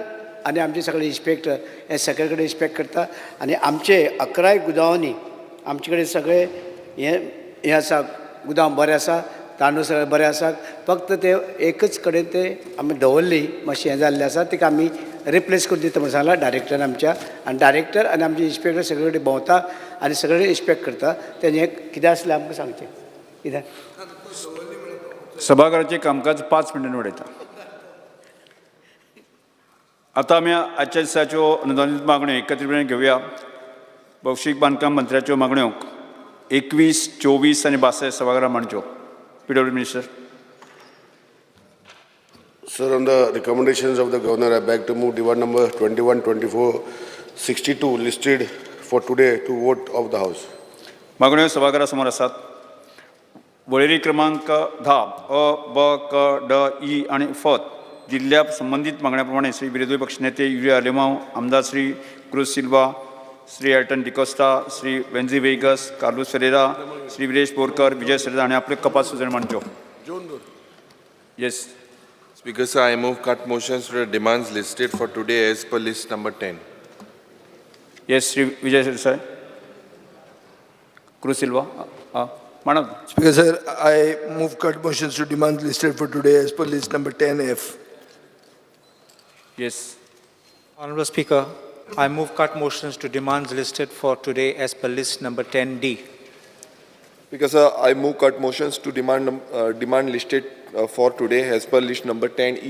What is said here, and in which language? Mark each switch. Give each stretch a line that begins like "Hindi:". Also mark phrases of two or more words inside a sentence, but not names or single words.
Konkani: आनी आमचे सगळे इन्स्पेक्टर हे सगळे कडेन इन्स्पेक्ट करता आनी आमचे 11 गुदावांनी आमचे कडेन सगळे हे आसा गुदाम बरें आसा तांदूळ सगळे बरे आसात फक्त ते एकच कडेन ते आमी दवरली मातशें हें जाल्लें आसा ताका आमी रिप्लेस करून दिता म्हणून सांगलां डायरेक्टरान आमच्या आनी डायरेक्टर आनी आमचे इन्स्पेक्टर सगळे कडेन भोंवता आनी सगळे इन्स्पेक्ट करता तेजें कितें आसलें आमकां सांगचें कित्याक सभागृहाचें कामकाज 5 मिनटांनी वाडयता. आतां आमी आजच्या दिसाच्यो अनुदानीत मागण्यो एकत्रीतपणे घेवया. भौशीक बांदकाम मंत्र्याच्यो मागण्यो 21, 24 आनी 62 सभागृहांत मांडच्यो.
English: PW Minister. Sir, on the recommendations of the Governor, I beg to move demand number 21, 24, 62 listed for today to vote of the House.
Konkani: मागण्यो सभागृहासमोर आसात. वळेरी क्रमांक 10 अ, ब, क, ड, ई आणि फ दिल्ल्या संबंधित मागण्याप्रमाणे श्री विरोधी पक्षनेते युरिया आलेमांव, आमदार श्री क्रुज सिल्वा, श्री एल्टन डिकोस्टा, श्री वेन्झी वेगस, कार्लोस फेरेरा, श्री विरेश बोरकर, विजय सरेदा आणि आपले कपात सुजन मांडच्यो.
English: येस. Speaker, sir, I move cut motions to the demands listed for today as per list number 10. येस श्री विजय सर क्रुज सिल्वा madam. Speaker, sir, I move cut motions to demands listed for today as per list number 10F. Yes. Honorable Speaker, I move cut motions to demands listed for today as per list number 10D. Speaker, sir, I move cut motions to demand listed for today as per list number 10E.